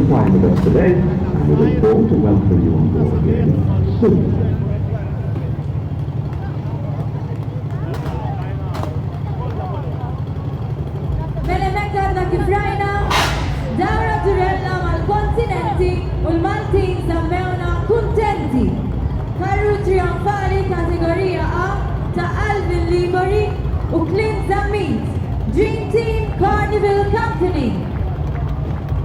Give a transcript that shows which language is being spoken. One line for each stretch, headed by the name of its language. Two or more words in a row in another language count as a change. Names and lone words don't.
English: time with us today, and we look forward to welcoming you on board again soon.
Maltese: Mela mekka għadna kif rajna, dawra ġurella mal-kontinenti u l-Maltin sammewna kuntenti. Karru trionfali kategorija A ta' Alvin Libori u Clint Zammit, Dream Team Carnival Company.